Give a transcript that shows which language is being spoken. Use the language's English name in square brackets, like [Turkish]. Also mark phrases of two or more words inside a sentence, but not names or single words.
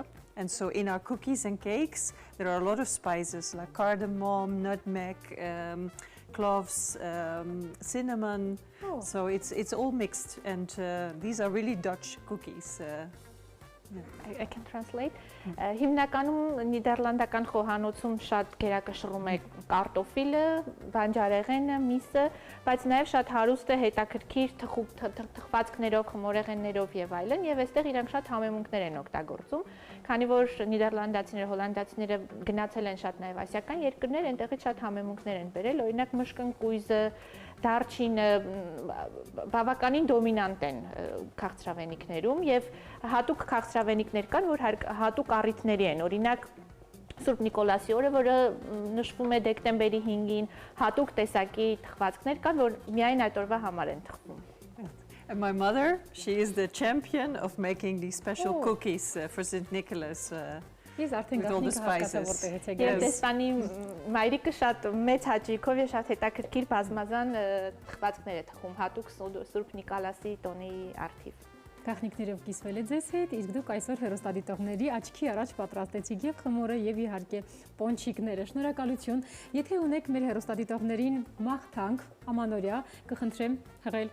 [English] And so in our cookies and cakes, there are a lot of spices like cardamom, nutmeg, cloves, cinnamon. So it's all mixed, and these are really Dutch cookies. I can translate. [Armenian] Հիմնականում նիդերլանդական խոհանոցում շատ գերակշռում է կարտոֆիլը, բանջարեղենը, միսը, բայց նաև շատ հարուստ է հետաքրքիր թխվածքներով, խմորեղեններով եւ այլն, եւ այստեղ իրանք շատ համեմունքներ են օգտագործում, քանի որ նիդերլանդացիները, հոլանդացիները գնացել են շատ նաև ասիական երկրներ, այնտեղից շատ համեմունքներ են բերել, օրինակ մշկնկույզը, դարչինը բավականին դոմինանտ են քաղցրավենիքներում եւ հատուկ քաղցրավենիքներ կան, որ հատուկ առիթների են, օրինակ Սուրբ Նիկոլասի օրը, որը նշվում է դեկտեմբերի 5-ին, հատուկ տեսակի թխվածքներ կան, որ միայն այդ օրվա համար են թխվում։ [English] And my mother, she is the champion of making these special cookies for St. Nicholas. [Armenian] Ես արդեն գաղտնիք հասկացա որտեղից է գալիս։ Եվ Դեսպանի մայրիկը շատ մեծ հաճույքով եւ շատ հետաքրքիր բազմազան թխվածքներ է թխում հատուկ Սուրբ Նիկոլասի տոնի արդիվ։ Գաղտնիքներով կիսվել է ձեզ հետ, իսկ դուք այսօր հեռուստադիտողների աչքի առաջ պատրաստեցիք եւ խմորը եւ իհարկե պոնչիկները։ Շնորհակալություն։ Եթե ունեք մեր հեռուստադիտողներին մաղթանք ամանորյա, կխնդրեմ հղել